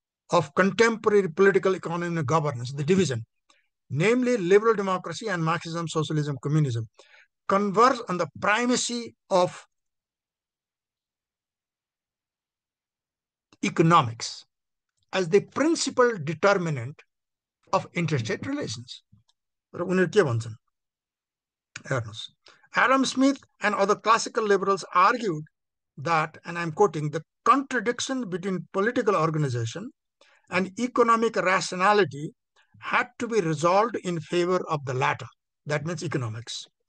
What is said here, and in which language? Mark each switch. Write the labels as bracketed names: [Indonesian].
[English] of contemporary political economy and governance, the division, namely liberal democracy and Marxism, socialism, communism, converge on the primacy of economics as the principal determinant of interstate relations. [Nepali] र उनीहरू के भन्छन् हेर्नुस्. [English] Adam Smith and other classical liberals argued that, and I'm quoting, the contradiction between political organization and economic rationality had to be resolved in favor of the latter, That means economics.